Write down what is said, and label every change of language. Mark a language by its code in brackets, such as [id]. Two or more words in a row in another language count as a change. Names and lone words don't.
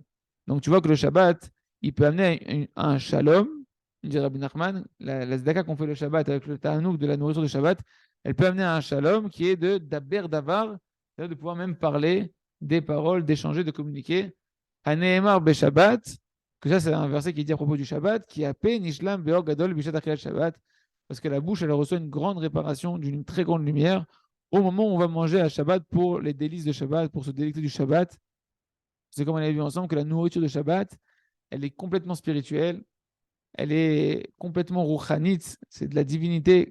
[fr] Donc tu vois que le Shabbat, il peut amener un shalom, dit Rabbi Nachman, la tzedaka qu'on fait le Shabbat avec le ta'anouk de la nourriture de Shabbat, elle peut amener un shalom qui est de [he] דבר דבר, [fr] c'est-à-dire de pouvoir même parler des paroles, d'échanger, de communiquer. [he] הנאמר בשבת, [fr] que ça c'est un verset qui dit à propos du Shabbat, qui [he] הפה נשלם באור גדול בשעת אכילת שבת, [fr] parce que la bouche, elle reçoit une grande réparation d'une très grande lumière au moment où on va manger à Shabbat pour les délices de Shabbat, pour se délecter du Shabbat. C'est comme on avait vu ensemble que la nourriture de Shabbat, elle est complètement spirituelle, elle est complètement rouchanite, c'est de la divinité.